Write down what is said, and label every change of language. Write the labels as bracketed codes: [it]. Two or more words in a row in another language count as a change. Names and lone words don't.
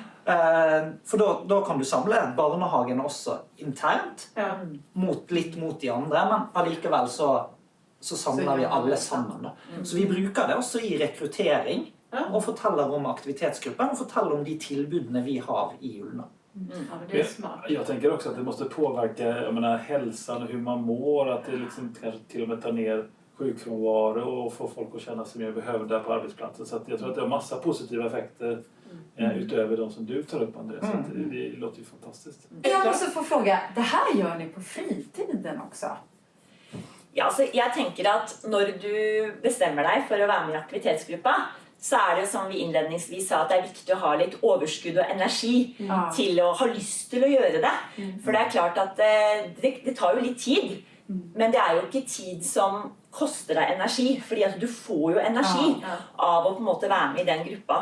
[no] For da kan du samle barnehagene også internt, litt mot de andre, men allikevel så samler vi alle sammen. Da. Så vi bruker det også i rekruttering, og forteller om aktivitetsgruppen, og forteller om de tilbudene vi har i Ullna. [sv] Ja, det är smart. Jag tänker också att det måste påverka hälsan och hur man mår, att det liksom kanske till och med tar ner sjukfrånvaro och får folk att känna sig mer behövda på arbetsplatsen. Så att jag tror att det har massa positiva effekter utöver de som du tar upp, Andreas. Så det låter ju fantastiskt. Jag måste få fråga, det här gör ni på fritiden också? [no] Ja, så jeg tenker at når du bestemmer deg for å være med i aktivitetsgruppa, så er det som vi innledningsvis sa, at det er viktig å ha litt overskudd og energi til å ha lyst til å gjøre det. For det er klart at det tar jo litt tid, men det er jo ikke tid som koster deg energi, fordi at du får jo energi av å på en måte være med i den gruppa.